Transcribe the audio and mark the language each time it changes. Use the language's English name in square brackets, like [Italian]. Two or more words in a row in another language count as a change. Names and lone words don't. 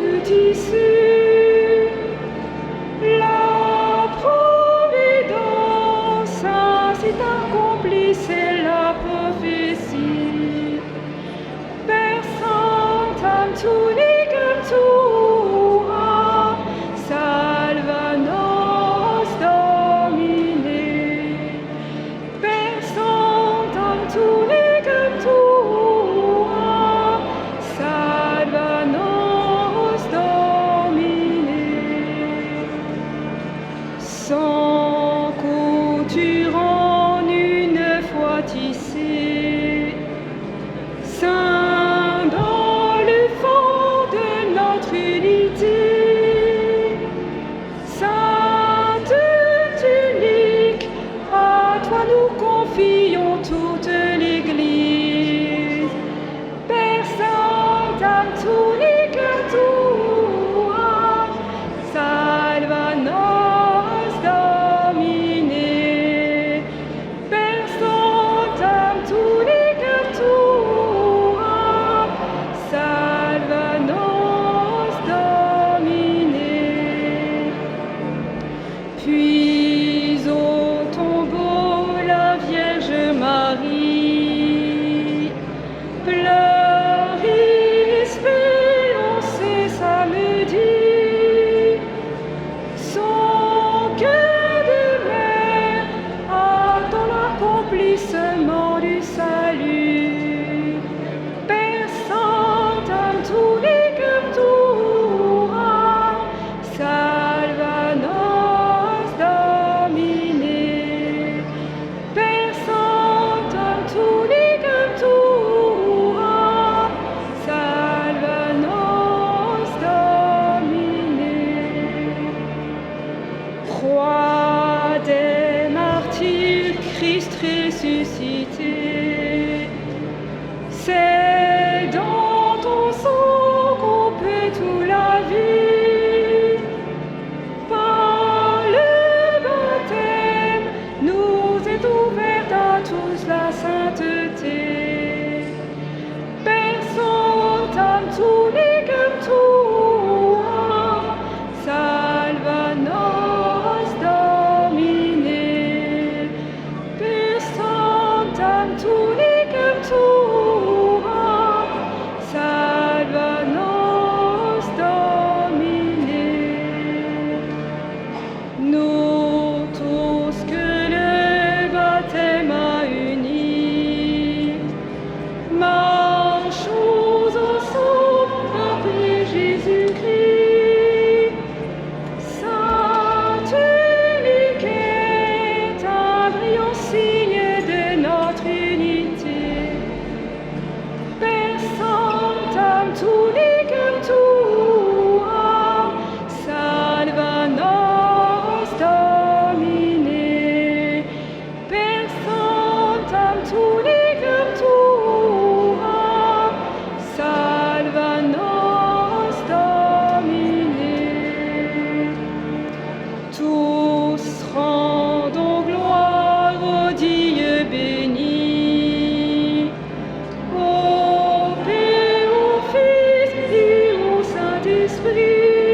[French] issue. La providence ainsi accomplissait la prophétie. [Latin] Per sanctam tunicam tua, salva nos Domine. Per sanctam tunicam tua, salva nos Domine. [French] Sans couture en une fois tissée, Saint dans le fond de notre unité, Sainte unique, à toi nous confions toute l'Église. [Latin] Per sanctam tunicam tua, salva nos Domine. Per sanctam tunicam tua, salva nos Domine. [French] Puis au tombeau la Vierge Marie pleure espérancée samedi. Son cœur de mère attend l'accomplissement du salut. [Latin] Per sanctam tunicam tua, salva nos Domine. Per sanctam tunicam tua, salva nos Domine. [French] Roi des martyrs, Christ ressuscité, c'est dans ton sang qu'on peut tout laver. Par le baptême, nous est ouverte à tous la sainteté. [Latin] Per sanctam tunicam tua, salva nos Domine. Per sanctam tunicam tua, salva nos Domine. [French] Nous tous que le baptême a unis, marchons ensemble après Jésus-Christ. Sainte unique est un brillant signe de notre unité. [Latin] Per sanctam tunicam tua, salva nos Domine. Per sanctam tunicam tua, salva nos Domine. [French] Tous rendons gloire au Dieu béni, au Père, au Fils et au Saint-Esprit,